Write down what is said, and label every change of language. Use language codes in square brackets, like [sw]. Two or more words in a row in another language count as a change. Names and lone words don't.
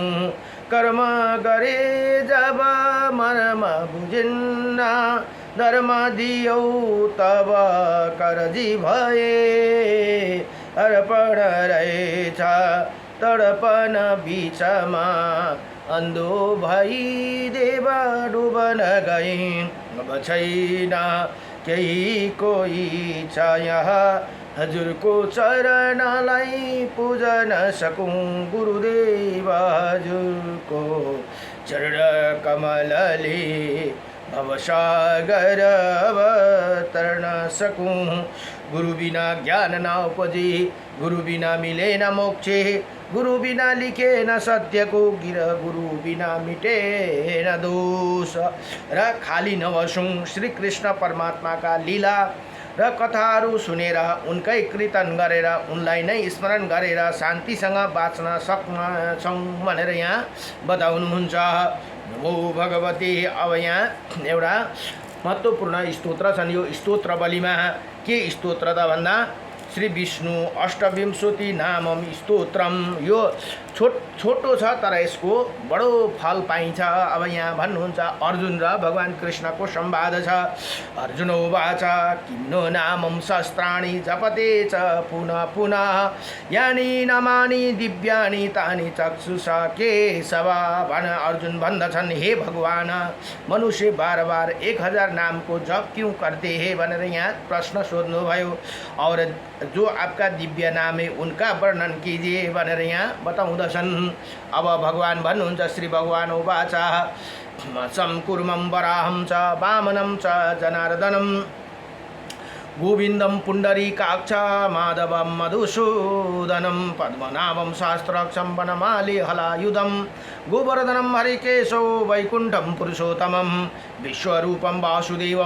[ne] कर्म गरे जब मर्म बुझिन्न धर्म दियौ तब करजी भए अर्पण रहेछ तडपन बिचमा अन्धो भई देव डुबन गई। अब छैन केही कोही छ यहाँ हजुरको चरणलाई पुजन सकूं। गुरुदेव हजुरको चरण कमलले भवसागर अवतर्न सकूं। [hi] गुरु बिना ज्ञान न उपजे गुरु बिना मिले न मोक्ष गुरु बिना लिखे न सत्यको गिर गुरु बिना मिटे न दोष। [ne] र खाली नबसौँ श्री कृष्ण परमात्माका लीला र कथाहरू सुनेर उनकै कीर्तन गरेर उनलाई नै स्मरण गरेर शान्तिसँग बाँच्न सक्छौँ भनेर यहाँ बताउनुहुन्छ। [sa] नमो भगवती। [ne] अब यहाँ एउटा महत्त्वपूर्ण स्तोत्र छन्। यो स्तोत्र बलिमा के स्तोत्र त भन्दा श्री विष्णु अष्टविंशति नामम स्तोत्रम। यो छोटो छ तर यसको बडो फल पाइन्छ। अब यहाँ भन्नुहुन्छ अर्जुन र भगवान कृष्णको संवाद छ। [sa] अर्जुन उवाच किन्नो नामम शस्त्राणि जपते च पुनः पुनः यानि नामानि दिव्यानि तानि चक्षुषा केशव। [ne] अर्जुन भन्दछन् हे भगवान मनुष्य बार बार 1000 नामको जप [hi] क्यों करते हैं [ne] भनेर यहाँ प्रश्न सोध्नुभयो। [hi] और जो आपका दिव्य नाम है उनका वर्णन कीजिए [ne] भनेर यहाँ बताउँदछन्। अब भगवान भन्नुहुन्छ [sa] श्री भगवान उवाच संकुर्मं वराहं च वामनं च जनार्दनं गोविन्दं पुण्डरीकाक्ष माधवं मधुसूदनं पद्मनाभं शास्त्राक्षं वनमाली हलायुधं गोवर्धनं हरिकेशो वैकुण्ठं पुरुषोत्तमं विश्वरूपं वासुदेवं